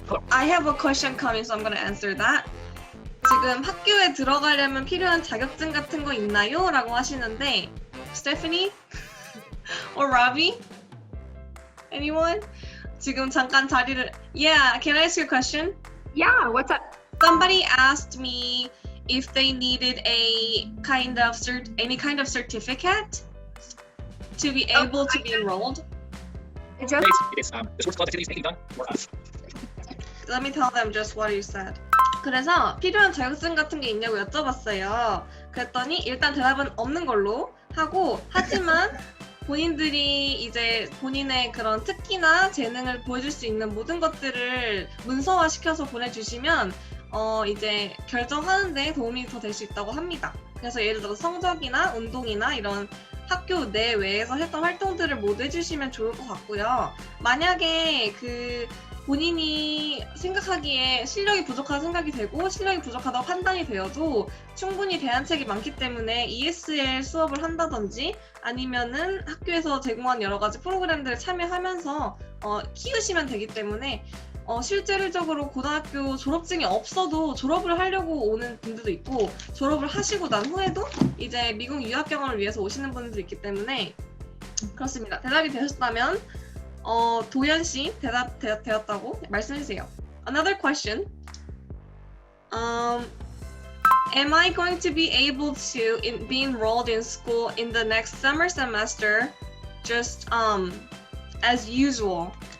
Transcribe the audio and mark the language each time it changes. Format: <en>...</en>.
<en>I have a question coming, so I'm gonna answer that.</en> <ko>지금 학교에 들어가려면 필요한 자격증 같은 거 있나요? 라고 하시는데 Stephanie?</ko> <en>or Robbie? Anyone? 지금 잠깐 자리를 Yeah, can I ask you a question? Yeah, what's up? Somebody asked me if they needed a any kind of certificate to be able to be enrolled. Just The sports club activities being done for us. Let me tell them just what you said.</en> <ko>그래서 필요한 자격증 같은 게 있냐고 여쭤봤어요. 그랬더니 일단 대답은 없는 걸로 하고 하지만 본인들이 이제 본인의 그런 특기나 재능을 보여줄 수 있는 모든 것들을 문서화시켜서 보내주시면 이제 결정하는데 도움이 더 될 수 있다고 합니다. 그래서 예를 들어 성적이나 운동이나 이런 학교 내외에서 했던 활동들을 모두 해주시면 좋을 것 같고요. 만약에 본인이 생각하기에 실력이 부족하다고 생각이 되고 실력이 부족하다고 판단이 되어도 충분히 대안책이 많기 때문에 ESL 수업을 한다든지 아니면은 학교에서 제공한 여러 가지 프로그램들을 참여하면서 키우시면 되기 때문에 실제적으로 고등학교 졸업증이 없어도 졸업을 하려고 오는 분들도 있고 졸업을 하시고 난 후에도 이제 미국 유학 경험을 위해서 오시는 분들도 있기 때문에 그렇습니다. 대답이 되셨다면 도연 씨 되었다고 말씀해주세요.</ko> <en>Another question. Am I going to be able to be enrolled in school in the next summer semester just as usual?</en>